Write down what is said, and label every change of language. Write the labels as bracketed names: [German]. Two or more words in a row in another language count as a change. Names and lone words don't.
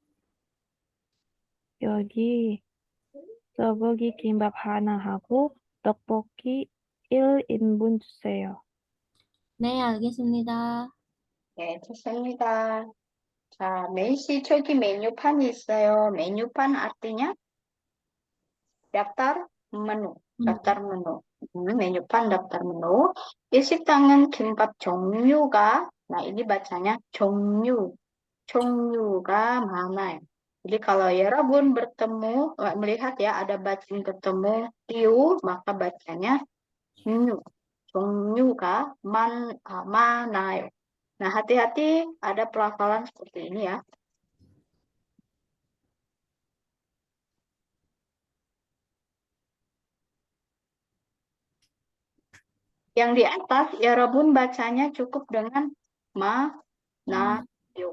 [Korean] 여기 소고기 김밥 하나 하고 떡볶이 1인분 주세요. 네, 알겠습니다. 네, 좋습니다. 자, 메이씨 저기 메뉴판이 있어요. [Indonesian] 메뉴판 artinya daftar menu. daftar menu. 메뉴판 daftar menu. [Korean] 이 식당은 김밥 종류가, [Indonesian] nah ini bacanya [Korean] 종류가 많아요. [Indonesian] Jadi kalau Yerabun bertemu, melihat ya ada bacaan ketemu tiu, maka bacanya [Korean] 종류가 많아요. [Indonesian] Nah, hati-hati ada pelafalan seperti ini ya. Yang di atas, Yerabun bacanya cukup dengan manayo.